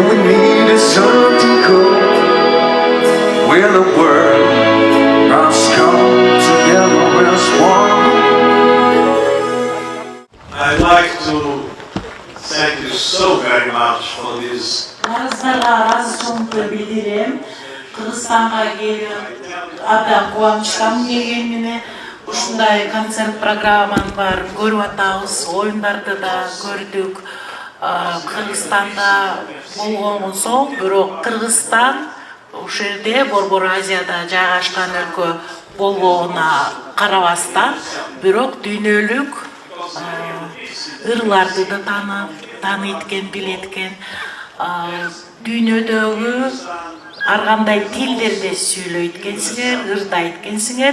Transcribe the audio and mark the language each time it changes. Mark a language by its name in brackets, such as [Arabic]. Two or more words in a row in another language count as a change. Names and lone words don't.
[English] we needed something cool, where the world must come together as one. I'd like to thank you so very much for this. [Kyrgyz] Арыздарга ыраазычылыгымды билдирем. Кыргызстанга келип абдан кубанычтамын келгенине. Ушундай концерт программанын баарын көрүп атабыз, оюндарды да көрдүк. Кыргызстанда болгондон соң, бирок Кыргызстан ушул жерде Борбор Азияда жайгашкан өлкө болгонуна карабастан, бирок дүйнөлүк ырларды да тааныткен, билеткен, дүйнөдөгү ар кандай тилдерде сүйлөйт экенсиңер, ырды айткенсиңер.